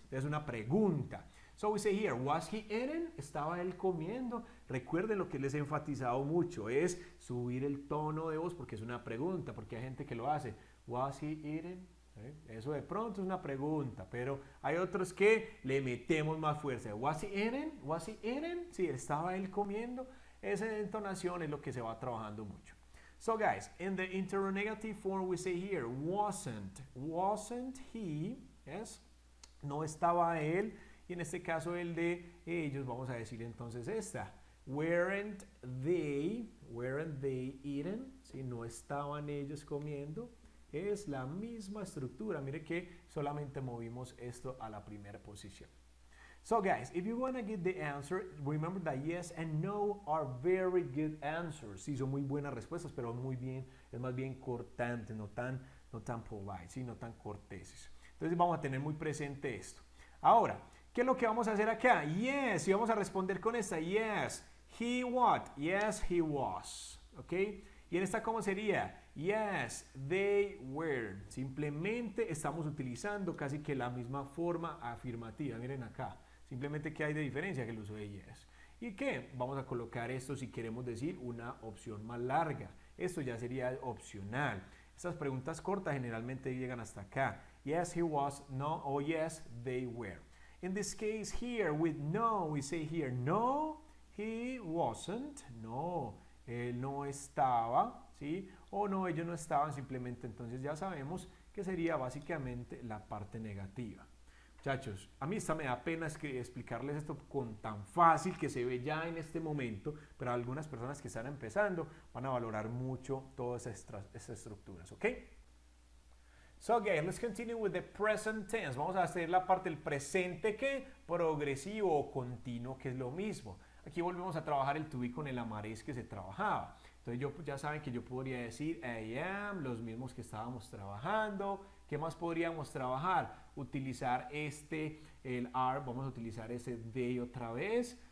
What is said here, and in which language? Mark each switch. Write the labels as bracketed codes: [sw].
[es] Es una pregunta. [en] So we say here, was he eating? [es] ¿Estaba él comiendo? Recuerden lo que les he enfatizado mucho, es subir el tono de voz porque es una pregunta, porque hay gente que lo hace. [en] Was he eating? [es] Eso de pronto es una pregunta, pero hay otros que le metemos más fuerza. Was he eating? Was he eating? Sí, ¿estaba él comiendo? Esa entonación es lo que se va trabajando mucho. [en] So guys, in the interrogative form we say here, wasn't he, yes? [es] No estaba él, y en este caso el de ellos, vamos a decir entonces esta. [en] Weren't they eating? ¿Sí? [es] No estaban ellos comiendo. Es la misma estructura. Mire que solamente movimos esto a la primera posición. [en] So guys, if you want to get the answer, remember that yes and no are very good answers. [es] Sí, son muy buenas respuestas, pero muy bien, es más bien cortante, no tan polite, ¿sí? No tan corteses. Entonces vamos a tener muy presente esto. Ahora, ¿qué es lo que vamos a hacer acá? Yes, y vamos a responder con esta. [en] Yes, he what? Yes, he was. [es] ¿Ok? Y en esta, ¿cómo sería? [en] Yes, they were. [es] Simplemente estamos utilizando casi que la misma forma afirmativa. Miren acá. Simplemente, ¿qué hay de diferencia? Que el uso de yes. ¿Y qué? Vamos a colocar esto si queremos decir una opción más larga. Esto ya sería opcional. Estas preguntas cortas generalmente llegan hasta acá. [en] Yes, he was. No. O yes, they were. In this case here, with no, we say here, no, he wasn't. [es] No, él no estaba, ¿sí? O no, ellos no estaban, simplemente entonces ya sabemos que sería básicamente la parte negativa. Muchachos, a mí me da pena explicarles esto con tan fácil que se ve ya en este momento, pero algunas personas que están empezando van a valorar mucho todas esas estructuras, ¿ok? [en] So guys, let's continue with the present tense. [es] Vamos a hacer la parte del presente que progresivo o continuo, que es lo mismo. Aquí volvemos a trabajar el to be con el amaréis que se trabajaba. Entonces ya saben que yo podría decir I am, los mismos que estábamos trabajando. ¿Qué más podríamos trabajar? Utilizar el are, vamos a utilizar ese they otra vez.